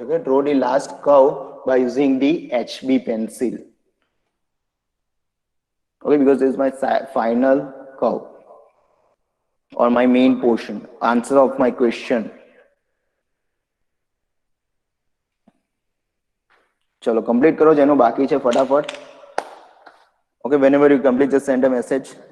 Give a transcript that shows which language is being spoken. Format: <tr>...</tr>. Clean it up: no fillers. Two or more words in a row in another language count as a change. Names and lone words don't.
<en>કે draw the last curve by using the HB pencil. Okay, because this is my final curve or my main portion, answer of my question.</en> <gu>ચલો કમ્પ્લીટ કરો જેનો બાકી છે ફટાફટ.</gu> <en>Okay, whenever you complete just send a message.</en>